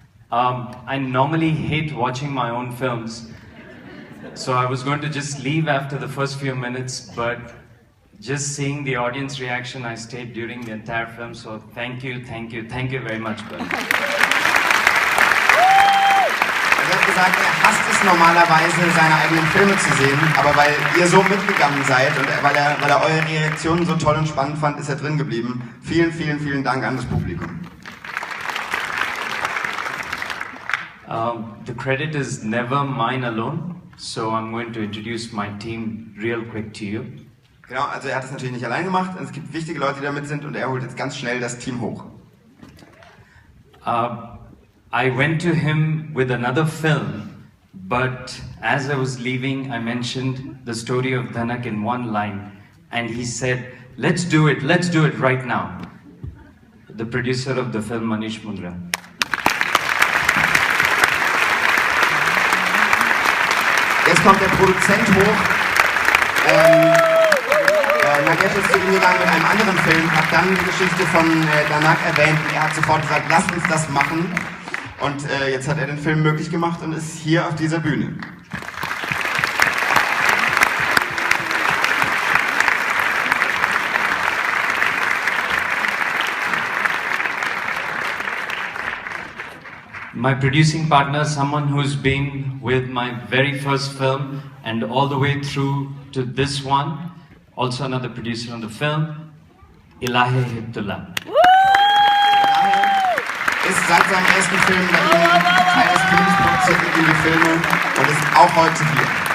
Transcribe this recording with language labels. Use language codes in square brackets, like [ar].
[en] I normally hate watching my own films, so I was going to just leave after the first few minutes, but just seeing the audience reaction, I stayed during the entire film, so thank you very much, Berlin. [de] Er hat gesagt, er hasst es normalerweise, seine eigenen Filme zu sehen, aber weil ihr so mitgegangen seid und weil er eure Reaktionen so toll und spannend fand, ist er drin geblieben. Vielen Dank an das Publikum. [en] The credit is never mine alone, so I'm going to introduce my team real quick to you. [de] Genau, also er hat es natürlich nicht allein gemacht, es gibt wichtige Leute, die damit sind und er holt jetzt ganz schnell das Team hoch. [en] I went to him with another film, but as I was leaving, I mentioned the story of Dhanak in one line, and he said, let's do it right now. The producer of the film, Manish Mundra. [de] Jetzt kommt der Produzent hoch. Nagesh ist zu ihm gegangen mit einem anderen Film, hat dann die Geschichte von Dhanak erwähnt und er hat sofort gesagt, lasst uns das machen. Und jetzt hat er den Film möglich gemacht und ist hier auf dieser Bühne. [en] My producing partner, someone who's been with my very first film and all the way through to this one, also another producer on the film, Ilahe Hibdullah. [de] Ist seit seinem ersten Film bei ihm Teil des Teams, produziert mit ihm die Filme und ist auch heute hier.